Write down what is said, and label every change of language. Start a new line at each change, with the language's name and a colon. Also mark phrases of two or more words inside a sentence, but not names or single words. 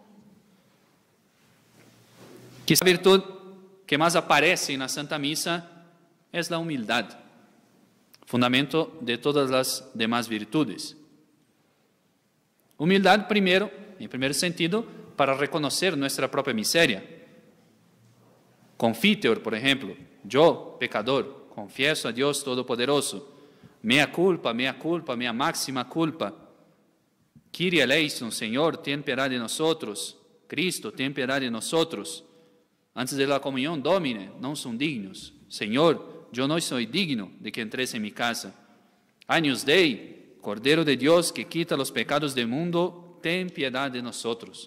Spanish: Quizá la virtud que más aparece en la Santa Misa es la humildad, fundamento de todas las demás virtudes. Humildad primero, en primer sentido, para reconocer nuestra propia miseria. Confiteor, por ejemplo, yo, pecador, confieso a Dios Todopoderoso,
Latin: mea culpa, mea máxima culpa.
Greek: Kyrie eleison,
Spanish: Señor, ten piedad de nosotros. Cristo, ten piedad de nosotros. Antes de la comunión, Domine, no son dignos. Señor, yo no soy digno de que entres en mi casa.
Latin: Agnus Dei,
Spanish: Cordero de Dios que quita los pecados del mundo, ten piedad de nosotros.